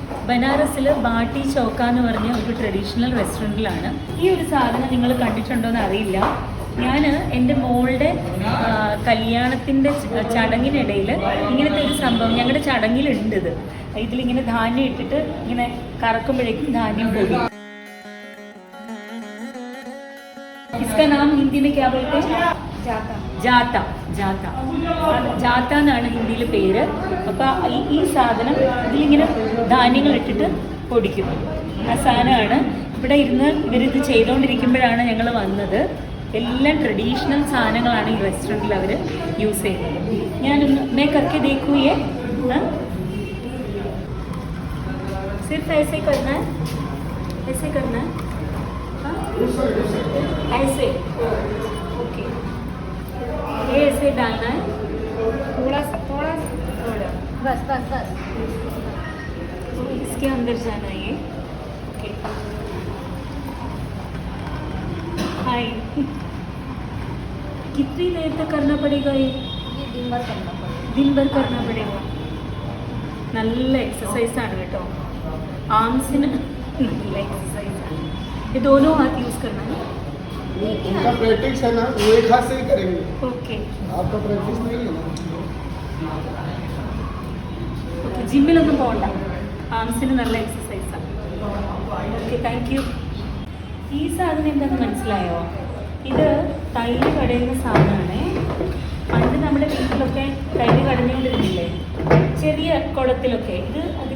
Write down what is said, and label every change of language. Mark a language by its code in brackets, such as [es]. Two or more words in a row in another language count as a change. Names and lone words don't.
[ml] ബനാറസിൽ ബാട്ടി ചൗക്ക എന്ന് പറഞ്ഞ ഒരു [en] traditional restaurant-ിലാണ്. [ml] ഈ ഒരു സാധനം നിങ്ങൾ കണ്ടിട്ടുണ്ടോ എന്ന് അറിയില്ല. ഞാൻ എൻ്റെ മോളുടെ കല്യാണത്തിൻ്റെ ചടങ്ങിനിടയിൽ ഇങ്ങനത്തെ ഒരു സംഭവം ഞങ്ങളുടെ ചടങ്ങിലുണ്ട്. ഇതിലിങ്ങനെ ധാന്യം ഇട്ടിട്ട് ഇങ്ങനെ കറക്കുമ്പോഴേക്കും ധാന്യം പോകും. [hi] इसका नाम हिंदी में क्या बोलते हैं? जाता. जाता. जाता. जाता [ml] എന്നാണ് ഹിന്ദിയിൽ പേര്. അപ്പോൾ ഈ സാധനം ഇതിലിങ്ങനെ ധാന്യങ്ങൾ ഇട്ടിട്ട് പൊടിക്കും. ആ സാധനമാണ് ഇവിടെ ഇരുന്ന് ഇവരിത് ചെയ്തുകൊണ്ടിരിക്കുമ്പോഴാണ് ഞങ്ങൾ വന്നത്. എല്ലാം ട്രഡീഷണൽ സാധനങ്ങളാണ് ഈ റെസ്റ്റോറൻറ്റിൽ അവർ യൂസ് ചെയ്യുന്നത്. [hi] ഞാനൊന്ന് मैं करके देखूँ ये. सिर्फ ऐसे करना है, ऐसे करना है. ऐसे ओके. ये ऐसे डालना है थोड़ा थोड़ा बस बस बस. इसके अंदर जाना है ये. [en] okay hi. [hi] कितनी देर तक करना पड़ेगा ये? दिन भर करना पड़ेगा. दिन भर करना पड़ेगा. [ml] നല്ല എക്സസൈസാണ് കേട്ടോ. ആംസിന് നല്ല എക്സസൈസാണ്. [hi] ये दोनों हाथ यूज करना है. इनका प्रैक्टिस है ना, वो एक हाथ से ही करेंगे. ओके. आपका प्रैक्टिस नहीं है ना. ओके. [ml] ജിമ്മിലൊന്നും പോകണ്ട. ആംസിന് നല്ല എക്സസൈസാണ്. [en] okay thank you. [ml] ഈ സാധനം എന്താണെന്ന് മനസ്സിലായോ? ഇത് തൈര് കടയുന്ന സാധനമാണ്. പണ്ട് നമ്മുടെ വീട്ടിലൊക്കെ തൈര് കടഞ്ഞുകൊണ്ടിരുന്നില്ലേ, ചെറിയ കുളത്തിലൊക്കെ. ഇത്